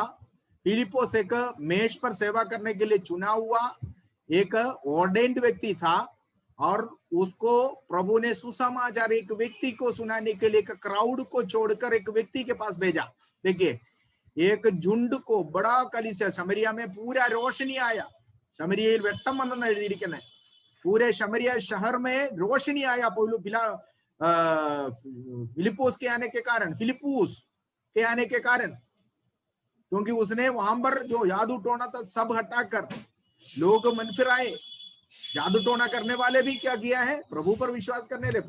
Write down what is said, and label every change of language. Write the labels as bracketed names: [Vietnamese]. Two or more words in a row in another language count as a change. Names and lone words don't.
[Hindi] फिलिपोस एक मेष पर सेवा करने के लिए चुना हुआ एक ऑर्डेन्ड व्यक्ति था, और उसको प्रभु ने सुसमाचार एक व्यक्ति को सुनाने के लिए एक क्राउड को छोड़कर एक व्यक्ति के पास भेजा। देखिए, एक झुंड को, बड़ा कलीसिया शमरिया में पूरा रोशनी आया। [Malayalam] शमरिया വെട്ടം വന്നെന്ന് എഴുതിയിരിക്കുന്നത്, [Hindi] पूरे शमरिया शहर में रोशनी आया फिलिपोस के आने के कारण, फिलिप्पुस के आने के कारण, क्योंकि उसने वहां पर जो जादू टोना था सब हटाकर लोग मन फिराए। जादू टोना करने वाले भी क्या किया है? प्रभु पर विश्वास करने लगे।